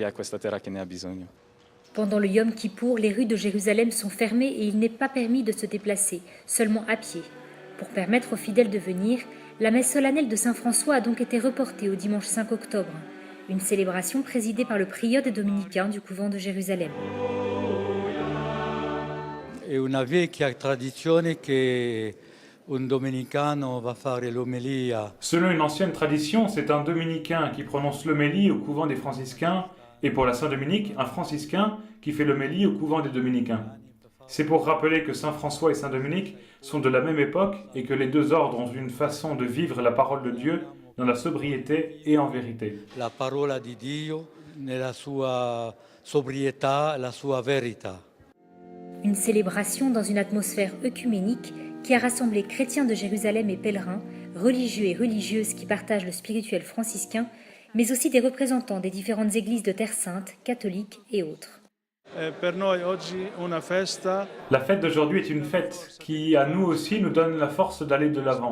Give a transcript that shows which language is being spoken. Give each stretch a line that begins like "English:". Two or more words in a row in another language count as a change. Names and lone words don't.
French: Pendant le Yom Kippour, les rues de Jérusalem sont fermées et il n'est pas permis de se déplacer, seulement à pied. Pour permettre aux fidèles de venir, la messe solennelle de Saint François a donc été reportée au dimanche 5 octobre, une célébration présidée par le prieur des Dominicains du couvent de Jérusalem.
Italian: È una vecchia tradizione che un domenicano va fare l'omelia.
French: Selon une ancienne tradition, c'est un dominicain qui prononce l'homélie au couvent des franciscains, et pour la Saint-Dominique, un franciscain qui fait l'homélie au couvent des dominicains. C'est pour rappeler que Saint François et Saint Dominique sont de la même époque et que les deux ordres ont une façon de vivre la parole de Dieu dans la sobriété et en vérité.
Italian: La parola di Dio nella sua sobrietà, la sua verità.
French: Une célébration dans une atmosphère œcuménique qui a rassemblé chrétiens de Jérusalem et pèlerins, religieux et religieuses qui partagent le spirituel franciscain, mais aussi des représentants des différentes églises de Terre Sainte, catholiques et autres. La fête d'aujourd'hui est une fête qui, à nous aussi, nous donne la force d'aller de l'avant.